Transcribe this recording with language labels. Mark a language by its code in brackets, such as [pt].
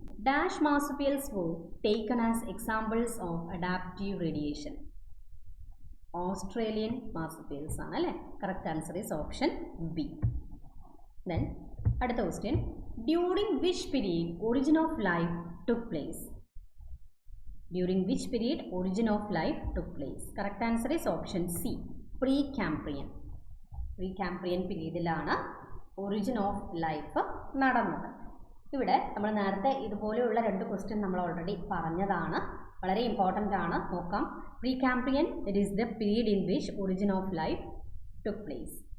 [en] Dash marsupials were taken as examples of adaptive radiation. [ml] Australian മാർസുപ്പിയൽസ് ആണ് അല്ലേ? [en] Correct answer is option B. Then [ml] അടുത്ത question. [en] During which period origin of life took place? During which period origin of life took place? Correct answer is option C, Precambrian. [ml] Precambrian പീരീഡിലാണ് origin of life നടന്നത്. ഇവിടെ നമ്മൾ നേരത്തെ ഇതുപോലെയുള്ള രണ്ട് question നമ്മൾ already പറഞ്ഞതാണ്. വളരെ ഇമ്പോർട്ടൻ്റ് ആണ്, നോക്കാം. [en] Precambrian it is the period in which origin of life took place.